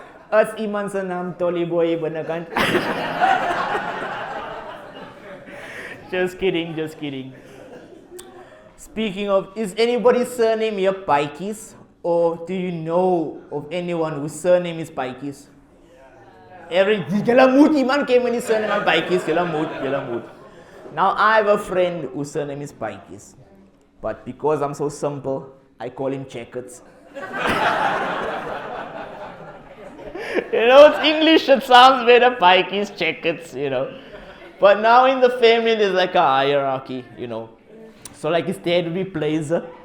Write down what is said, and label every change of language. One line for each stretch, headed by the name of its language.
English: As iman sa naam Tolly Boy binakant. Just kidding. Speaking of, is anybody's surname here Pikes? Or do you know of anyone whose surname is Pikes?
Afrikaans: Julle moet iemand ken met die surname van Pikes. Julle moet.
English: Now I have a friend whose surname is Pikes. But because I'm so simple, I call him Checkers. You know, it's English, it sounds better, Pikes, Checkers, you know. But now in the family, there's like a hierarchy, you know. So like his dad would be Blazer.